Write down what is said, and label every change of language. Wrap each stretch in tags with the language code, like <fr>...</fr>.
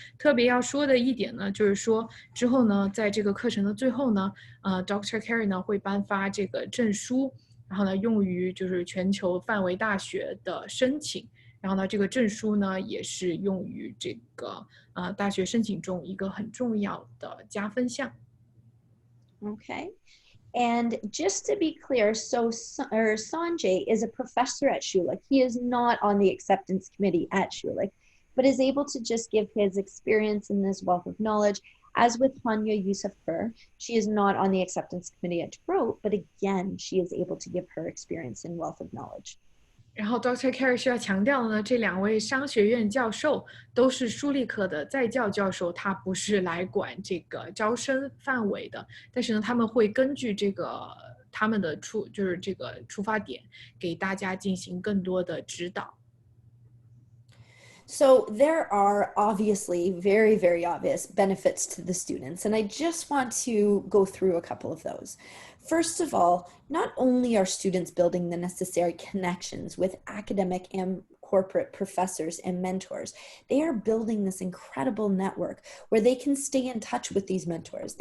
<zh>特别要说的一点呢，就是说之后呢，在这个课程的最后呢，Dr. Keri 呢会颁发这个证书，然后呢用于就是全球范围大学的申请。然后呢，这个证书呢也是用于这个大学申请中一个很重要的加分项。</zh> <en>Okay. And just to be clear, so Sanjay is a professor at Schulich. He is not on the acceptance committee at Schulich, but is able to just give his experience in this wealth of knowledge. As with Haniyeh Yousofpour, she is not on the acceptance committee at DeGoote, but again, she is able to give her experience in wealth of knowledge.</en> <zh>然后 Dr. Keri 需要强调的呢，这2位商学院教授都是舒利课的在教教授，他不是来管这个招生范围的，但是呢，他们会根据这个他们的就是这个出发点，给大家进行更多的指导。</zh> <en>So there are obviously very, very obvious benefits to the students, and I just want to go through a couple of those. First of all, not only are students building the necessary connections with academic and corporate professors and mentors, they are building this incredible network where they can stay in touch with these mentors.</en>